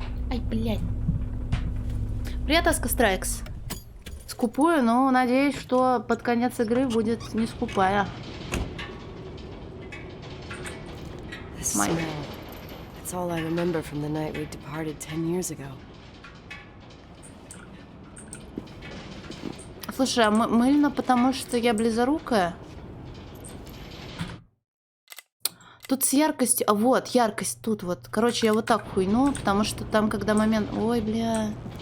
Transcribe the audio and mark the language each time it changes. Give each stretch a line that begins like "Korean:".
Russian: Ай, блядь. Привет, Аска Страйкс. Скупую, но надеюсь, что под конец игры будет не скупая. Май.
English: It's all I remember from the night we departed 10 years ago.
Russian: Слушай, а мыльно, потому что я близорукая? Тут с яркостью... А вот, яркость тут вот. Короче, я вот так хуйну, потому что там, когда момент... Ой, бля.